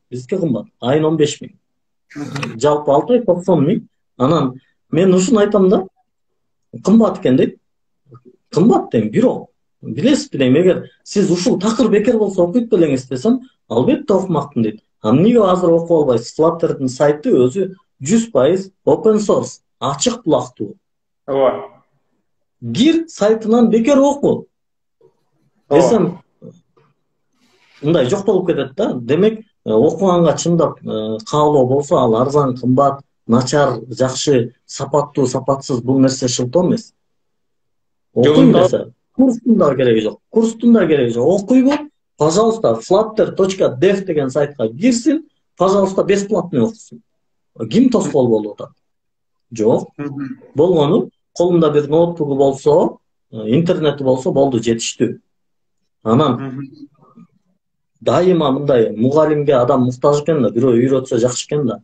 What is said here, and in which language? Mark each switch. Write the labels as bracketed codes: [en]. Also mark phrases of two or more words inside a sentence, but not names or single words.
[ky] Биздики кымбат. Айына 15 миң. Жалпы 6 ай 90 миң. Анан мен ушуну айтам да, кымбат экен дейт. Кымбат дейм, бирок билесизби дейм, эгер сиз ушул такыр бекер болсо окуйт белеңиз десем, албетте окумакмын дейт. Эмнеге азыр окуп албайсыз? Flutter'дын сайты өзү 100% [en] open source, [ky] ачык булактуу. Ооба. Гир сайтынан бекер оку. Десем, мындай жок болуп кетет да. Демек, окуганга чындап каалоо болсо, ал арзан, кымбат, начар, жакшы, сапаттуу, сапатсыз бул нерсе шылтоо эмес. Окуйм Жолунда десе, курстун да кереги жок. Курстун да кереги жок. Окуйбу? Пожалуйста, flutter.dev деген сайтка кирсин, пожалуйста, бесплатный окусун. Ким тоскоол болуп атат? Жок. Болгону колунда бир ноутбугу болсо, интернети болсо болду, жетиштүү. Анан дайыма мындай мугалимге адам муктаж экен да, бирөө үйрөтсө жакшы экен да.